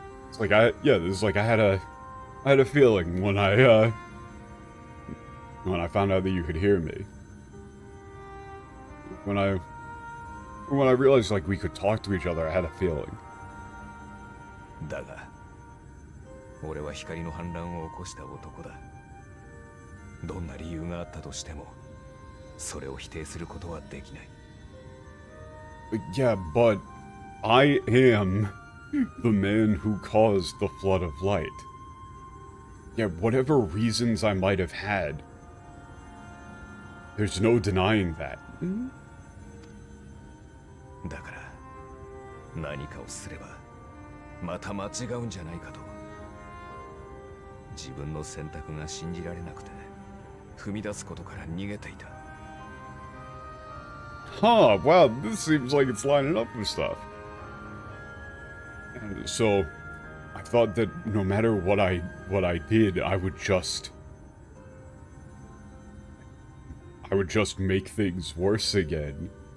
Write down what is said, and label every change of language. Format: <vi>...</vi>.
<en>It's like I had a feeling when I found out that you could hear me. When I realized like we could talk to each other, I had a feeling.</en> <ja>だが俺は光の反乱を起こした男だ。どんな理由があったとしても、それを否定することはできない。</ja> <en>Yeah, but I am the man who caused the flood of light. Yeah, whatever reasons I might have had, there's no denying that.</en> <ja>だから何かをすればまた間違うんじゃないかと。自分の選択が信じられなくて踏み出すことから逃げていた。</ja> <en>Huh, wow, this seems like it's lining up with stuff. So, I thought that no matter what I did, I would just make things worse again.</en>